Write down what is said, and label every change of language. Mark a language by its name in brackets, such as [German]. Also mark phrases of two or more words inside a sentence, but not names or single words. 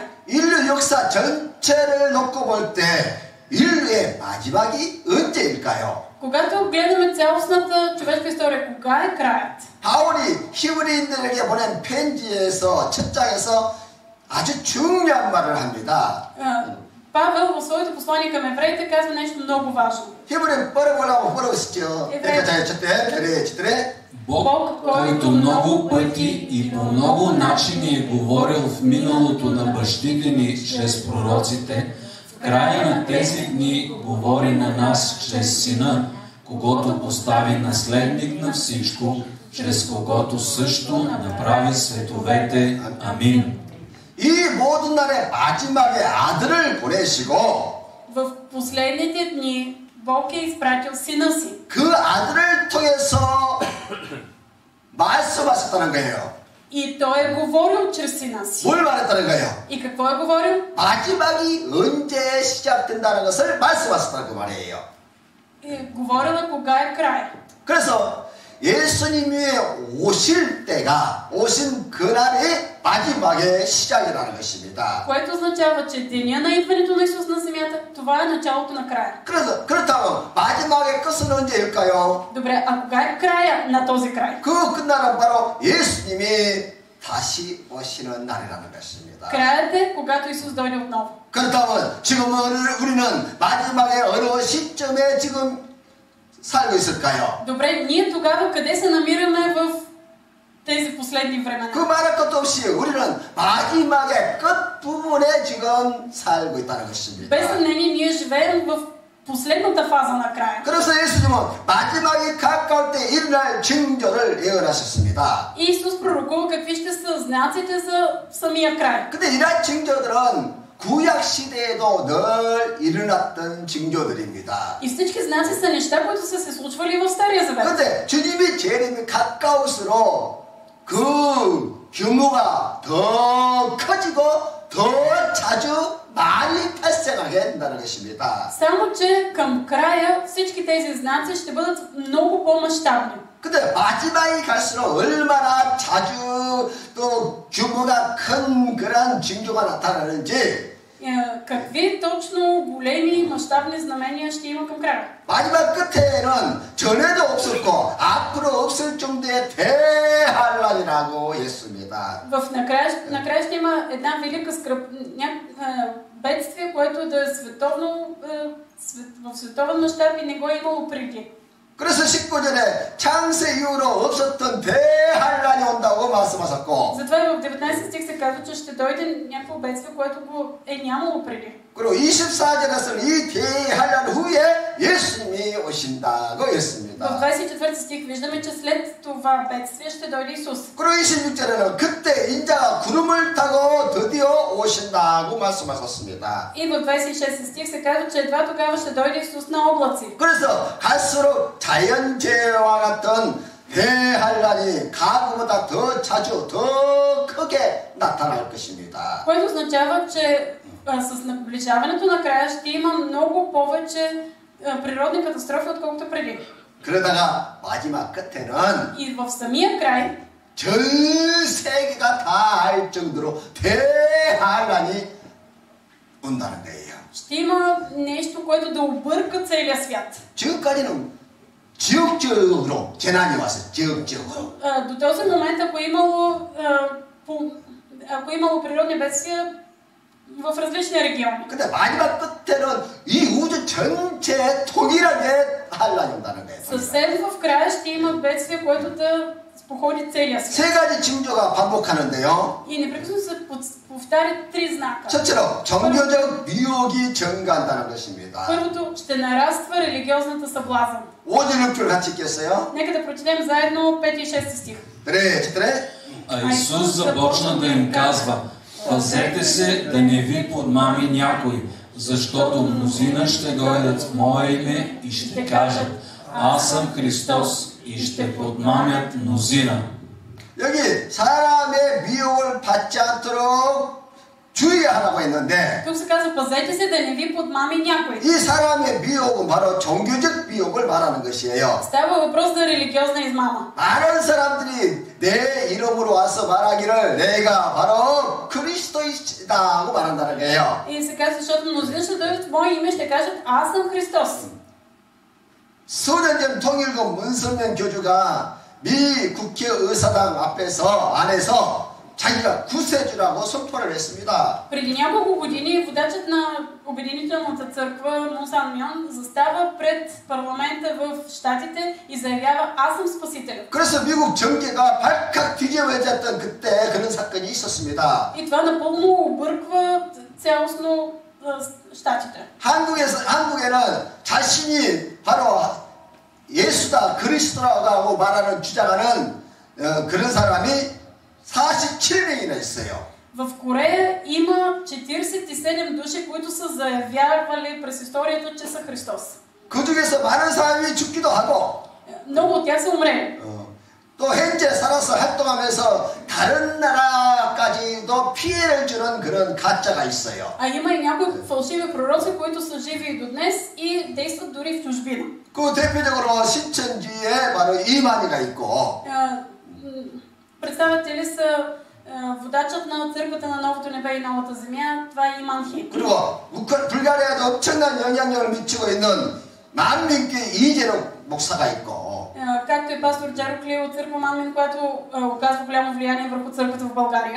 [Korean] 인류 역사 전체를 놓고 볼 때 인류의 마지막이 언제일까요? [Bulgarian] Когато гледаме цялостната човешка история, кога е краят? [Korean] 바울이 히브리인들에게 보낸 편지에서 첫 장에서 아주 중요한 말을 합니다. [Bulgarian] Павел в своето послание към евреите казва нещо много важно. [Korean] 히브리 뻘어보려고 뻘어보시죠. [Bulgarian] 잘 четете. Бог, който много пъти и по много начини е говорил в миналото на бащите ни чрез пророците, в края на тези дни говори на нас чрез Сина, когото постави наследник на всичко, чрез когото също направи световете. Амин. [Korean] 이 모든 날의 마지막에 아들을 보내시고 [Bulgarian] В последните дни Бог е изпратил Сина си. [Korean] 그 아들을 통해서 말씀하셨다는 거예요. [Bulgarian] И Той е говорил чрез Сина си. [Korean] 뭘 말했다는 거예요? [Bulgarian] И какво е говорил? [Korean] 마지막이 언제 시작된다는 것을 말씀하셨다는 그 말이에요. [Bulgarian] Говорила кога е край. [Korean] 그래서 예수님이 오실 때가 오신 그날이 마지막의 시작이라는 것입니다. [Bulgarian] Което означава, че деня на идването на Исус на земята, това е началото на края. [Korean] 그래서 그렇다면 마지막의 끝은 언제일까요? [Bulgarian] Добре, а кога е края на този край? [Korean] 그 끝날은 바로 예수님이 다시 오시는 날이라는 것입니다. [Bulgarian] Краят е, когато Исус дойде отново. [Korean] 그렇다면 지금 우리는 마지막에 어느 시점에 지금 살고 있을까요? [Bulgarian] Добре, ние тогава къде се намираме в тези последни времена? [Korean] 그 말할 것도 없이 우리는 마지막의 끝부분에 지금 살고 있다는 것입니다. [Bulgarian] Без съмнение, ние живеем в последната фаза на края. [Korean] 그래서 예수님은 마지막이 가까울 때 일어날 징조를 예언하셨습니다. [Bulgarian] И Исус пророкува какви ще са знаците за самия край. [Korean] 근데 이러한 징조들은 구약 시대에도 늘 일어났던 징조들입니다. [Bulgarian] И всички знаци са неща, които са се случвали в Стария Завет. [Korean] 근데 주님이 재림이 가까울수록 그 규모가 더 커지고 더 자주 많이 발생할 나타나게 된다는 것입니다. [Bulgarian] Само, че към края всички тези знаци ще бъдат много по-мащабни. [Korean] 근데 마지막이 갈수록 얼마나 자주 또 규모가 큰 그런 징조가 나타나는지 [Bulgarian] Какви точно големи мащабни знамения ще има към края? [Korean] 마지막 끝에는 전에도 없었고 앞으로 없을 정도의 대환란이라고 했습니다. [Bulgarian] Накрая ще има една велика бедствие, което да е световно, в световен мащаб и не го е имало преди. [Korean] 그래서 19절에 창세 이후로 없었던 대환란이 온다고 말씀하셨고 [Bulgarian] Затова и в 19 стих се казва, че ще дойде някакво бедствие, което го е нямало преди. [Korean] 그리고 24절에서는 이 대환란 후에 예수님이 오신다고 [Bulgarian] В [Korean] 했습니다. [Bulgarian] 24 стих виждаме, че след това бедствие ще дойде Исус. [Korean] 그리고 26절에는 그때 인자가 구름을 타고 드디어 오신다고 말씀하셨습니다. [Bulgarian] И в 26 стих се казва, че едва тогава ще дойде Исус на облаци. [Korean] 그래서 갈수록 자연재해와 같은 대환란이 과거보다 더 자주 더 크게 나타날 것입니다. [Bulgarian] Което означава, че с наближаването на края ще има много повече природни катастрофи, отколкото преди. [Korean] 그러다가 마지막 끝에는 [Bulgarian] И в самия край [Korean] 전 세계가 다 알 정도로 대환란이 온다는 거예요. [Bulgarian] ще има нещо, което да обърка целия свят. [Korean] 지금까지는 지역적으로 재난이 왔어요. 지역적으로. [Bulgarian] До този момент, ако имало природни бедствия в различни региони. [Korean] 근데 마지막 끝에는 이 우주 전체에 통일하게 환란이 온다는 거예요. [Bulgarian] Съвсем в края ще има бедствие, което да походи целия свят. [Korean] 세 가지 징조가 반복하는데요. [Bulgarian] И непрекъснато се повтарят три знака. [Korean] 첫째로 종교적 미혹이 증가한다는 것입니다. [Bulgarian] Първото, ще нараства религиозната съблазън. [Korean] 5절 6절 같이 읽겠어요. [Bulgarian] Нека да прочетем заедно 5 и 6 стих. 그래, четире. А Исус започна да им казва: пазете се да не ви подмами някой, защото мнозина ще дойдат в Мое име и ще кажат: аз съм Христос, и ще подмамят мнозина. [Korean] 여기 사람의 미혹을 받지 않도록 주의하라고 했는데 [Bulgarian] Тук се казва: пазете се да не ви подмами някой. [Korean] 이 사람의 미혹은 바로 종교적 미혹을 말하는 것이에요. [Bulgarian] Става въпрос за религиозна измама. [Korean] 많은 사람들이 내 이름으로 와서 말하기를 내가 바로 그리스도이시다고 말한다는 거예요. [Bulgarian] И се казва, защото мнозина ще дойдат в Мое име и ще кажат: аз съм Христос. [Korean] 수년 전 통일국 문선명 교주가 미 국회의사당 안에서 자기가 구세주라고 선포를 했습니다. [Bulgarian] Преди няколко години водачът на Обединителната църква Мун Мьон застава пред парламента в Щатите и заявява: аз съм спасителя. [Korean] 그래서 미국 정계가 발칵 뒤집어졌던 그때 그런 사건이 있었습니다. [Bulgarian] И това напълно обърква цялостно Щатите. [Korean] 한국에는 자신이 바로 예수다 그리스도라고 말하는 주장하는 그런 사람이 47명이나 있어요. [Bulgarian] В Корея има 47 души, които са заявявали през историята, че са Христос. [Korean] 그 중에서 많은 사람이 죽기도 하고 [Bulgarian] Много от тях са умрели. [Korean] 또 현재 살아서 활동하면서 다른 나라까지도 피해를 주는 그런 가짜가 있어요. [Bulgarian] А има и някои фалшиви пророци, които са живи и до днес и действат дори в чужбина. [Korean] 그 대표적으로 신천지에 바로 이만희가 있고 [Bulgarian] Представете ли са водачът на църквата на Новото небе и Новата земя? Това е Иман Хи. [Korean] 그리고 불가리아도 엄청난 영향력을 미치고 있는 만민교회 이재록 목사가 있고 [Bulgarian] Както и пастор Джаро Кли от църква Манмин, която оказва голямо влияние върху църквата в България.